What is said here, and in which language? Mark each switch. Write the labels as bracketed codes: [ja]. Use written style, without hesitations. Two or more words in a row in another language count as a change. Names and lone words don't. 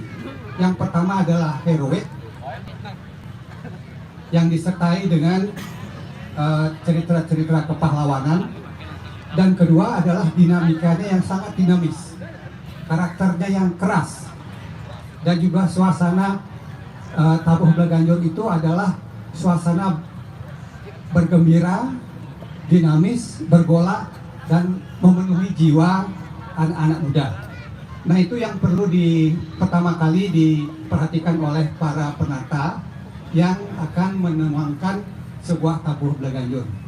[id] Yang pertama adalah heroik, yang disertai dengan cerita-cerita kepahlawanan, dan kedua adalah dinamikanya yang sangat dinamis, karakternya yang keras, dan juga suasana tabuh Bleganjur itu adalah suasana bergembira, dinamis, bergolak, dan memenuhi jiwa anak-anak muda. Nah, itu yang perlu pertama kali diperhatikan oleh para penata yang akan menuangkan sebuah tabuh Bleganjur.